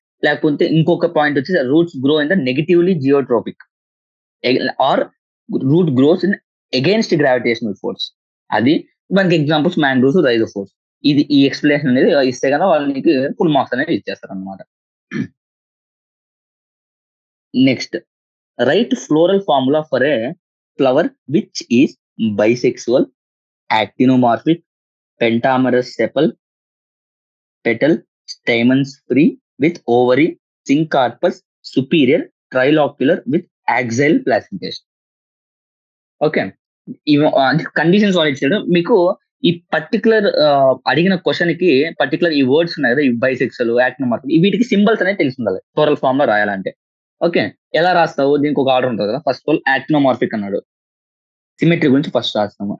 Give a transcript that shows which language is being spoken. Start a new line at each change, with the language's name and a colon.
Telugu: లేకపోతే ఇంకొక పాయింట్ వచ్చి
English: Roots grow in the negatively geotropic or root grows in against gravitational force.
Telugu: అది దానికి ఎగ్జాంపుల్స్ మ్యాంగ్రూవ్స్, రైజోఫోర్స్. ఈ ఎక్స్ప్లెనేషన్ అనేది ఇస్తే కనుక వాళ్ళకి ఫుల్ మార్క్స్ అనేది ఇచ్చేస్తారు అనమాట.
English: Next, right floral formula for a flower which is bisexual, actinomorphic, pentamerous sepal, petal, stamens free with ovary, syncarpus, superior, trilocular with axial placentation.
Telugu: Okay, అంటే కండిషన్స్ వాళ్ళు ఇచ్చాడు మీకు. ఈ పర్టికులర్ అడిగిన క్వశ్చన్ కి పర్టికులర్ ఈ వర్డ్స్ ఉన్నాయి కదా, ఈ బైసెక్సల్, యాక్టినోమార్ఫిక్, వీటికి సింబల్స్ అనేది తెలిసి ఉండాలి ఫ్లోరల్ ఫామ్ లో రాయాలంటే. ఓకే, ఎలా రాస్తావు? దీనికి ఒక ఆర్డర్ ఉంటుంది కదా.
English: first of all
Telugu: యాక్టినోమార్ఫిక్ అన్నాడు, సిమెట్రీ గురించి ఫస్ట్ రాస్తాము.